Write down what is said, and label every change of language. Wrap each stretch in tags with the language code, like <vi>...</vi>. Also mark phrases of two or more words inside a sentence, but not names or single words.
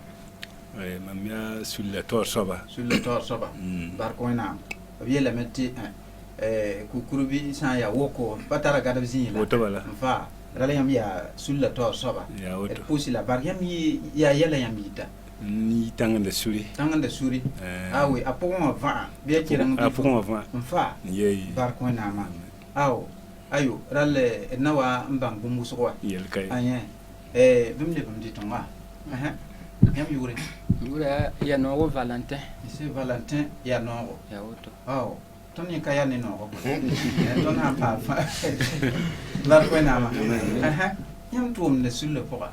<mos>mam yaa sulla taoor soaba bark wẽnnaam b yeelame tɩ kukurbi sã n yaa woko pa tara gadb zĩig la n faa rala yãmb yaa sulla taoor soaba d pʋʋsy la bark yãmb yaa yɛla yãmb yita ni tãngenda suri awe a pʋgẽ wã vã'a bɩ ya kɩreng n faa bark wẽnnaamã ayo rall d na wa n bãng bũmb wʋsg wa bĩmb leb n dɩ tõnga yãmb yʋʋre ya noogo Valentin Valentin yaa noogo tõnd yẽ ka yaa ne noogo tõnd sã n paam bark wẽnnaamã yãmb tʋʋmda sulla pʋga</mos>